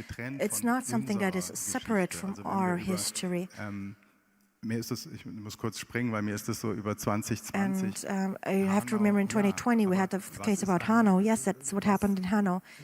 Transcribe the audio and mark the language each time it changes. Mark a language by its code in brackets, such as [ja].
[en] It's not something that is separate from our history. [de] Ich muss kurz springen, weil mir ist das so über 2020. [en] And I have to remember in 2020 we had the case about Hanau. Yes, that's what happened in Hanau.